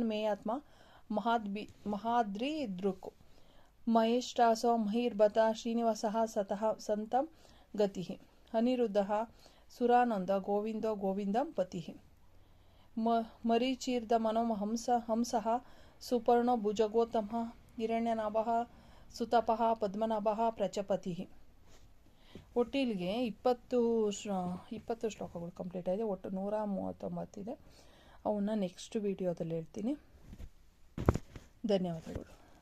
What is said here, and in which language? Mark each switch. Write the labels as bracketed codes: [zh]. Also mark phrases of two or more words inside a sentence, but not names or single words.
[sa] ಮೇಯಾತ್ಮ ಮಹಾದ್ರಿದೃಕ್ ಮಹೇಷ್ಟಾಸೋ ಮಹಿರ್ಭತ ಶ್ರೀನಿವಾಸಃ ಸತಃ ಸಂತಂ ಗತಿಃ ಅನಿರುದ್ಧಃ ಸುರಾನಂದ ಗೋವಿಂದೋ ಗೋವಿಂದಂ ಪತಿಃ ಮರೀಚೀರ್ಧ ಹಂಸಃ ಸುಪರ್ಣೋ ಭುಜಗೋತ್ತಮಃ ಹಿರಣ್ಯನಾಭಃ ಸುತಪಃ ಪದ್ಮನಾಭಃ ಪ್ರಜಾಪತಿಃ. [kn] ಒಟ್ಟಿಗೆ 20 ಶ್ಲೋಕಗಳು ಕಂಪ್ಲೀಟ್ ಆಗಿದೆ. ಒಟ್ಟು 139 ಇದೆ. ಅವನ್ನ ನೆಕ್ಸ್ಟ್ ವಿಡಿಯೋದಲ್ಲಿ ಹೇಳ್ತೀನಿ. ಧನ್ಯವಾದಗಳು.